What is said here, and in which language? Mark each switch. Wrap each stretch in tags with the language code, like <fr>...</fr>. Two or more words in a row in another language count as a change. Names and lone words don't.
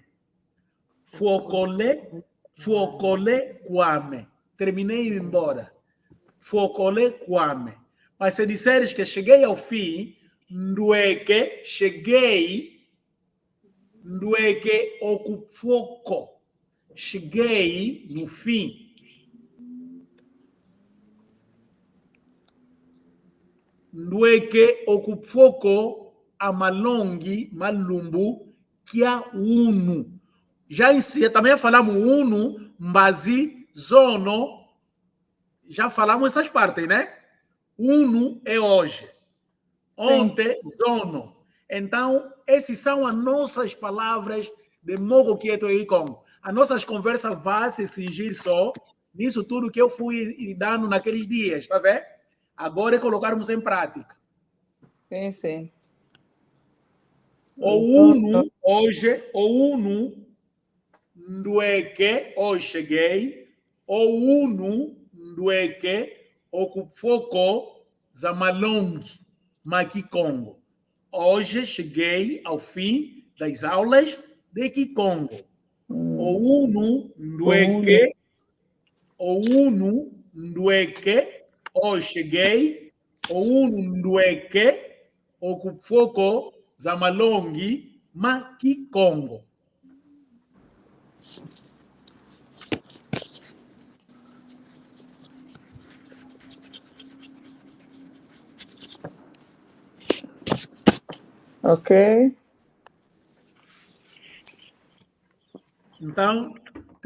<kg>Focole kwame.</kg> <pt>Terminei e embora.</pt> <kg>Focole kwame.</kg> <pt>Mas se disseres que cheguei ao fim, ndueke, cheguei,</pt> <kg>ndueke foco.</kg> <pt>Cheguei no fim.</pt> <kg>Ndueke okupfoko amalongi malumbu kia unu.</kg> <pt>Já também falamos</pt> <kg>unu, mbazi, zono.</kg> <pt>Já falamos essas partes, né? Unu é hoje. Ontem, zono. Então, essas são as nossas palavras de modo quieto e com. As nossas conversas vão se cingir só nisso tudo que eu fui dando naqueles dias, tá vendo? Agora é colocarmos em prática. Sim.</pt> <kg>O unu, hoje, o unu, ndueke,</kg> <pt>hoje cheguei,</pt> <kg>o unu, ndueke, okupfoko, zamalongi, makikongo.</kg> <pt>Hoje cheguei ao fim das aulas de Kikongo.</pt> <kg>O unu, ndueke,</kg> <pt>hoje cheguei,</pt> <kg>o unu ndueke, okupfoko, zamalongi, makikongo.</kg> <pt>Ok. Então, terminamos.</pt>